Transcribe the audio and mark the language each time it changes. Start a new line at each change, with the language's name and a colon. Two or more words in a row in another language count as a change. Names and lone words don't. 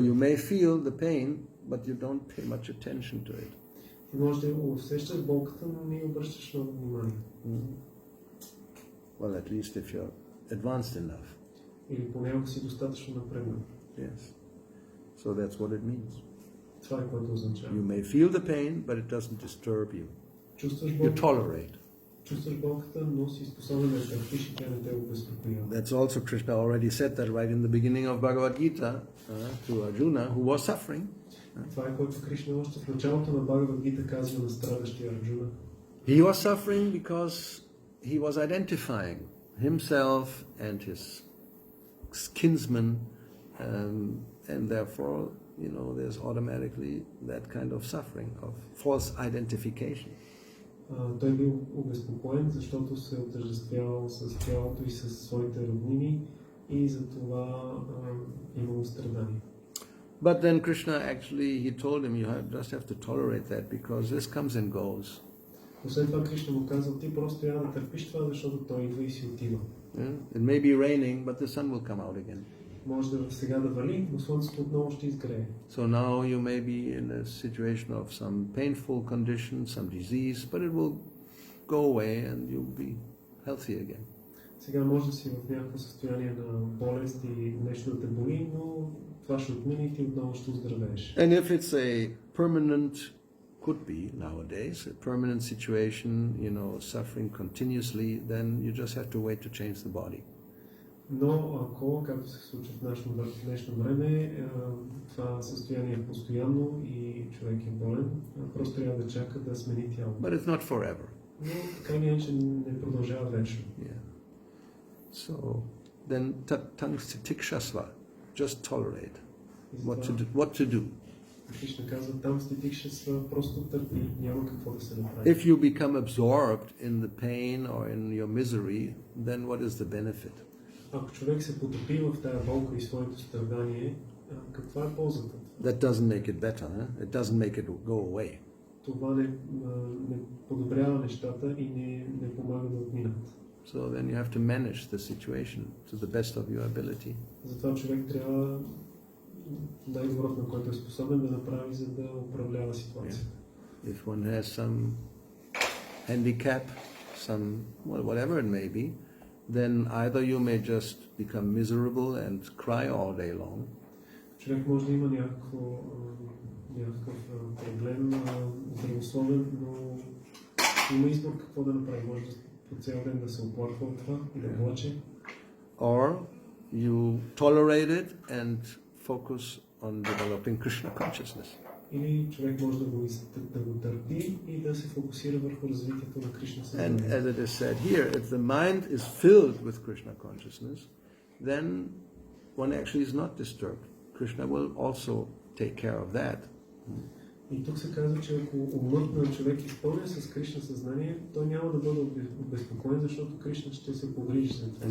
English: So you may feel the pain, but you don't pay much attention to it.
Bulgarian: Ти можеш да усещаш болката, но не обръщаш много внимание.
English: Well, at least if you're advanced enough.
Bulgarian: Или поне ако си достатъчно напреднал.
English: Yes. So that's what it means.
Bulgarian: Това е което означава.
English: You may feel the pain, but it doesn't disturb you.
Bulgarian: Чувстваш
English: You
Bulgarian: болката,
English: tolerate.
Bulgarian: чувстваш болката, но си способен да търпиш и тя не те обезпокоява.
English: That's also Krishna already said that right in the beginning of Bhagavad Gita to Arjuna, who was suffering.
Bulgarian: Това е което Кришна още в началото на Бхагавад Гита казва на страдащия Арджуна.
English: He was suffering because he was identifying himself and his kinsmen, and therefore, there's automatically that kind of suffering of false identification.
Bulgarian: Той бил обезпокоен, защото се е отъждествявал с тялото и с своите роднини и за това имало страдания.
English: But then Krishna actually, he told him, you just have to tolerate that because this comes and goes.
Bulgarian: Освен това Кришна му казал, ти просто трябва да търпиш това, защото той идва и си отива.
English: It may be raining, but the sun will come out again.
Bulgarian: Може да сега да вали, но слънцето отново ще изгрее.
English: So now you may be in a situation of some painful condition, some disease, but it will go away and you'll be healthy again.
Bulgarian: Сега може да си в някакво състояние на болест и нещо да те боли, но това ще отмине и ти отново ще оздравееш.
English: And if it's a permanent, could be nowadays, a permanent situation, suffering continuously, then you just have to wait to change the body.
Bulgarian: Но ако, както се случва в днешно време, това състояние е постоянно и човек е болен, просто трябва да чака да смени тялото.
English: But it's not forever.
Bulgarian: Но така или иначе не продължава вечно.
English: Yeah. So then tangstikshasva, just tolerate. What to do.
Bulgarian: Кришна казва, там ститикшасва, просто търпи, няма какво да се направи.
English: If you become absorbed in the pain or in your misery, then what is the benefit?
Bulgarian: Ако човек се потопи в тая болка и своето страдание, каква е ползата?
English: That doesn't make it better, huh? It doesn't make it go away.
Bulgarian: Това не подобрява нещата и не помага да отминат.
English: So then you have to manage the situation to the best of your ability.
Bulgarian: Затова човек трябва най-доброто, на който е способен да направи, за да управлява ситуацията.
English: If one has some handicap, whatever it may be, then either you may just become miserable and cry all day long.
Bulgarian: Човек може да има някакъв проблем здравословен, но има избор какво да направи. Може по цял ден да се оплаква от това и да плаче.
English: Or you tolerate it and focus on developing Krishna consciousness.
Bulgarian: Или човек може да го търпи и да се фокусира върху развитието на Кришна съзнание.
English: And as it is said here, if the mind is filled with Krishna consciousness, then one actually is not disturbed. Krishna will also take care of that.
Bulgarian: И тук се казва, че ако умът на човек изпълня с Кришна съзнание, той няма да бъде обезпокоен, защото Кришна ще се погрижи за това.